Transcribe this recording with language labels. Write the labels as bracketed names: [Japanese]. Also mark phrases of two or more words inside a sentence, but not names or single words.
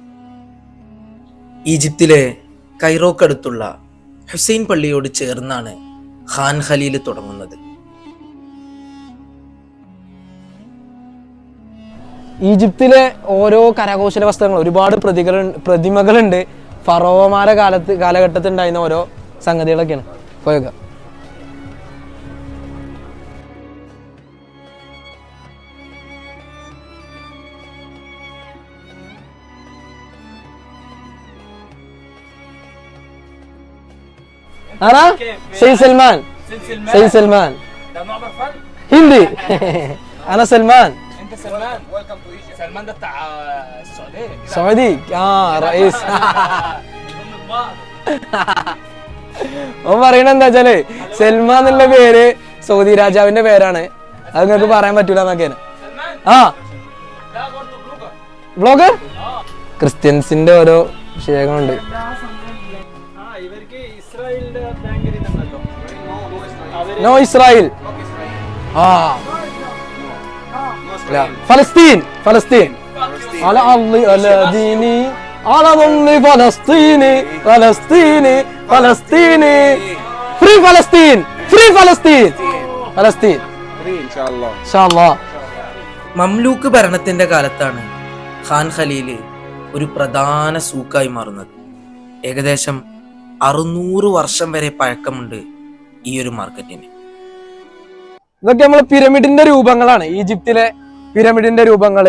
[Malayalam] ഈജിപ്തിലെ കൈറോക്കടുത്തുള്ള ഹുസൈൻ പള്ളിയോട് ചേർന്നാണ് ഖാൻ ഖലീൽ തുടങ്ങുന്നത്. ഈജിപ്തിലെ ഓരോ കരകൗശല വസ്തുക്കൾ ഒരുപാട് പ്രതിമകളുണ്ട്. ഫറോവമാരെ കാലഘട്ടത്തിൽ ഉണ്ടായിരുന്ന ഓരോ സംഗതികളൊക്കെയാണ്. പോയേക്കാം. [Arabic] أنا سيد سلمان. سيد سلمان هندي. أنا سلمان. انت سلمان. [English] welcome to Egypt. [Arabic] سلمان ده بتاع السعوديه. سعودي رئيس. [Malayalam] ഓൻ പറയണ എന്താ വെച്ചാല് സൽമാൻ എന്നുള്ള പേര് സൗദി രാജാവിന്റെ പേരാണ്. അത് നിങ്ങൾക്ക് പറയാൻ പറ്റൂല എന്നൊക്കെയാണ്. ബ്ലോഗർ ക്രിസ്ത്യൻസിന്റെ ഓരോ വിഷയങ്ങളുണ്ട്. [English] No Israel. [Arabic] ഫലസ്തീൻ. ഫലസ്തീൻ. على أرض الذين على ظل فلسطين فلسطين فلسطين free فلسطين free فلسطين فلسطين إن شاء الله. [Malayalam] മംലൂക്ക് ഭരണത്തിന്റെ കാലത്താണ് ഖാൻ ഖലീൽ ഒരു പ്രധാന സൂക്കായി മാറുന്നത്. ഏകദേശം 600 വർഷം വരെ പഴക്കമുണ്ട് ഈ ഒരു മാർക്കറ്റിന്. ഇതൊക്കെ നമ്മള് പിരമിഡിന്റെ രൂപങ്ങളാണ്. ഈജിപ്തിലെ പിരമിഡിന്റെ രൂപങ്ങള്.